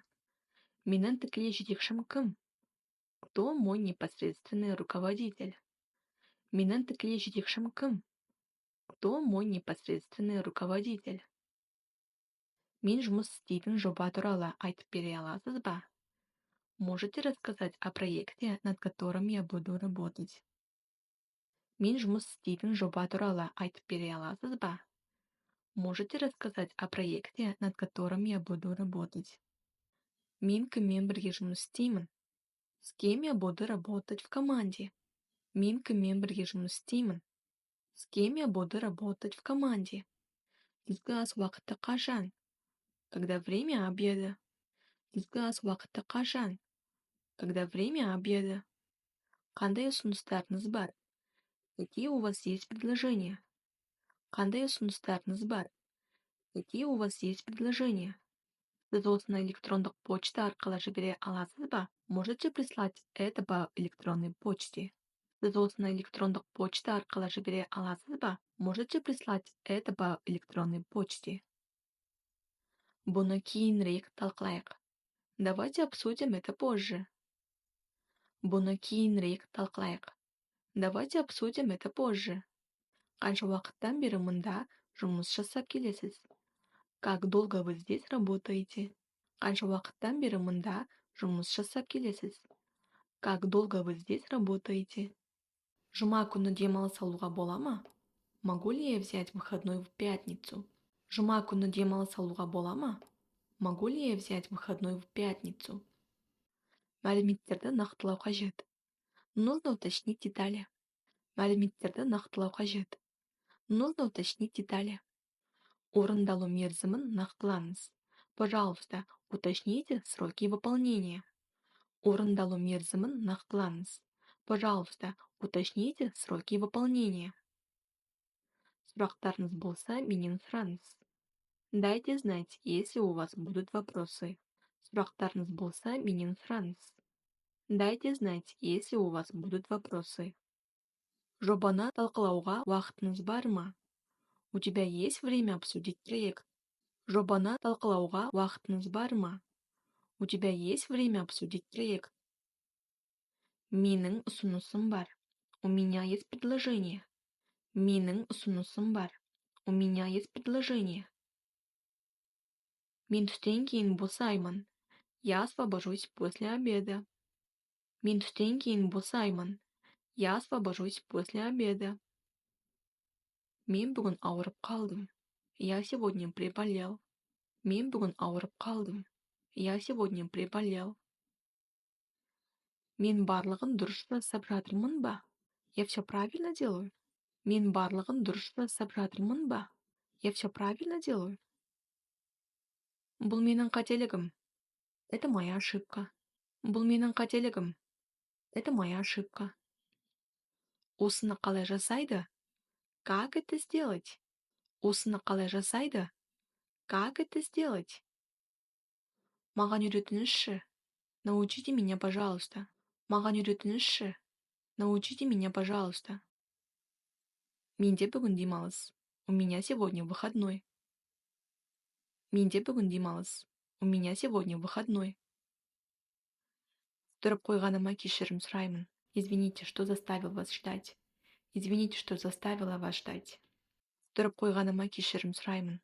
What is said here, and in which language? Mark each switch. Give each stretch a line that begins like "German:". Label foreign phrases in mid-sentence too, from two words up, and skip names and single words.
Kazakh: Менің тікелей жетекшім кім?
Russian: Кто мой непосредственный руководитель?
Kazakh: Менің тікелей жетекшім кім?
Russian: Кто мой непосредственный руководитель?
Kazakh: Мен жұмыс істейтін жоба туралы айтып бере аласыз ба?
Russian: Можете рассказать о проекте, над которым я буду работать?
Kazakh: Мен жұмыс істейтін жоба туралы айтып бере аласыз ба?
Russian: Можете рассказать о проекте, над которым я буду работать?
Kazakh: Мен кіммен бірге жұмыс істеймін?
Russian: С кем я буду работать в команде?
Kazakh: Мен кіммен бірге жұмыс істеймін?
Russian: С кем я буду работать в команде?
Kazakh: Түскі ас уақыты қашан?
Russian: Когда время обеда?
Kazakh: Түскі ас уақыты қашан?
Russian: Когда время обеда?
Kazakh: Қандай ұсыныстарыңыз бар?
Russian: Какие у вас есть предложения?
Kazakh: Қандай ұсыныстарыңыз бар?
Russian: Какие у вас есть предложения?
Kazakh: Сіз осыны электрондық почта арқылы жібере аласыз ба?
Russian: Можете прислать это по электронной почте?
Kazakh: Сіз осыны электрондық почта арқылы жібере аласыз ба?
Russian: Можете прислать это по электронной почте?
Kazakh: Бұны кейінірек талқылайық.
Russian: Давайте обсудим это позже.
Kazakh: Бұны кейінірек талқылайық.
Russian: Давайте обсудим это позже.
Kazakh: Қанша уақыттан бері мұнда жұмыс жасап келесіз?
Russian: Как долго вы здесь работаете?
Kazakh: Қанша уақыттан бері мұнда жұмыс жасап келесіз?
Russian: Как долго вы здесь работаете?
Kazakh: Жұма күні демалыс алуға бола ма?
Russian: Могу ли я взять выходной в пятницу?
Kazakh: Жұма күні демалыс алуға бола ма?
Russian: Могу ли я взять выходной в пятницу?
Kazakh: Мәліметтерді нақтылау қажет.
Russian: Нужно уточнить детали.
Kazakh: Мәліметтерді нақтылау қажет.
Russian: Нужно уточнить детали.
Kazakh: Орындалу мерзімін нақтылаңыз.
Russian: Пожалуйста, уточните сроки выполнения.
Kazakh: Орындалу мерзімін нақтылаңыз.
Russian: Пожалуйста, уточните сроки выполнения.
Kazakh: Сұрақтарыңыз болса, менен сұраңыз.
Russian: Дайте знать, если у вас будут вопросы.
Kazakh: Сұрақтарыңыз болса, менен сұраңыз.
Russian: Дайте знать, если у вас будут вопросы.
Kazakh: Жобаны талқылауға уақытыңыз бар ма?
Russian: У тебя есть время обсудить проект?
Kazakh: Жобаны талқылауға вақытыңыз бар ма?
Russian: У тебя есть время обсудить проект?
Kazakh: Менің ұсынысым бар.
Russian: У меня есть предложение.
Kazakh: Менің ұсынысым бар.
Russian: У меня есть предложение.
Kazakh: Мен түстен кейін босаймын.
Russian: Я освобожусь после обеда.
Kazakh: Мен түстен кейін босаймын.
Russian: Я освобожусь после обеда.
Kazakh: Мен бүгін ауырып қалдым.
Russian: Я сегодня приболел.
Kazakh: Мен бүгін ауырып қалдым.
Russian: Я сегодня приболел.
Kazakh: Мен барлығын дұрыс жасап жатырмын ба?
Russian: Я все правильно делаю?
Kazakh: Мен барлығын дұрыс жасап жатырмын ба?
Russian: Я все правильно делаю?
Kazakh: Бұл менің қателігім.
Russian: Это моя ошибка.
Kazakh: Бұл менің қателігім.
Russian: Это моя ошибка.
Kazakh: Осыны қалай жасайды?
Russian: Как это сделать?
Kazakh: Осыны қалай жасайды?
Russian: Как это сделать?
Kazakh: Маған үйретіңізші.
Russian: Научите меня, пожалуйста.
Kazakh: Маған үйретіңізші.
Russian: Научите меня, пожалуйста.
Kazakh: Менде бүгін демалыс.
Russian: У меня сегодня выходной.
Kazakh: Менде бүгін демалыс.
Russian: У меня сегодня выходной.
Kazakh: Тұрып қойғаныма кешірім сұраймын.
Russian: Извините, что заставил вас ждать. Извините, что заставила вас ждать.
Kazakh: Тұрып қойғаныма кешірім сұраймын.